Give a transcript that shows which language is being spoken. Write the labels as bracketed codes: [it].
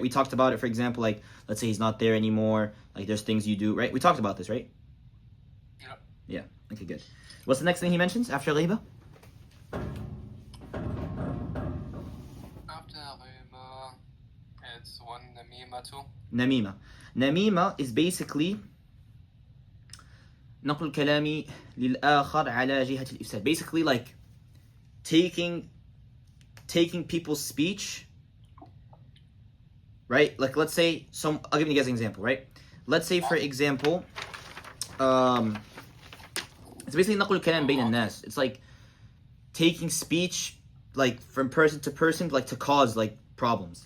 [en] We talked about it, for example, like let's say he's not there anymore, like there's things you do, right? We talked about this, right? Yep. Yeah. Okay, good. What's the next thing he mentions after ghiba? After ghiba, it's one namima too. Namima. Namima is basically [ar] نقل الكلام للآخر على جهة الإفساد. [en] Basically like taking people's speech, right? Like let's say I'll give you guys an example, right? Let's say for example, it's basically [ar] نقل الكلام بين الناس. [en] It's like taking speech like from person to person, like to cause like problems.